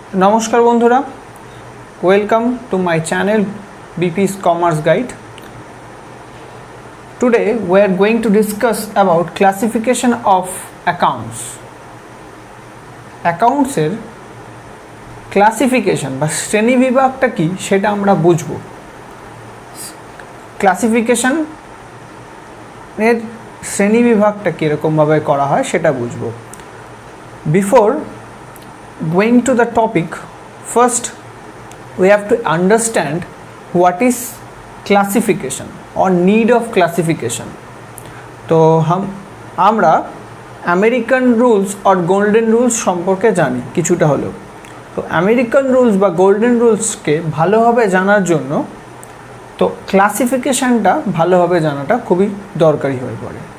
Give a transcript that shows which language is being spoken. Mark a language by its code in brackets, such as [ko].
[bn] নমস্কার বন্ধুরা, [en] Welcome to my channel BP's Commerce Guide. Today we are going to discuss about classification of accounts. [bn] অ্যাকাউন্টসের classification বা শ্রেণীবিভাগটা কি সেটা আমরা বুঝব। ক্লাসিফিকেশনের শ্রেণীবিভাগটা কীরকমভাবে করা হয় সেটা বুঝব। [en] Before going to the topic, first we have to understand what is classification or need of classification. [bn] তো আমরা আমেরিকান রুলস আর গোল্ডেন রুলস সম্পর্কে জানি কিছুটা হলেও। তো আমেরিকান রুলস বা গোল্ডেন রুলসকে ভালোভাবে জানার জন্য তো ক্লাসিফিকেশানটা ভালোভাবে জানাটা খুবই দরকারি হয়ে পড়ে।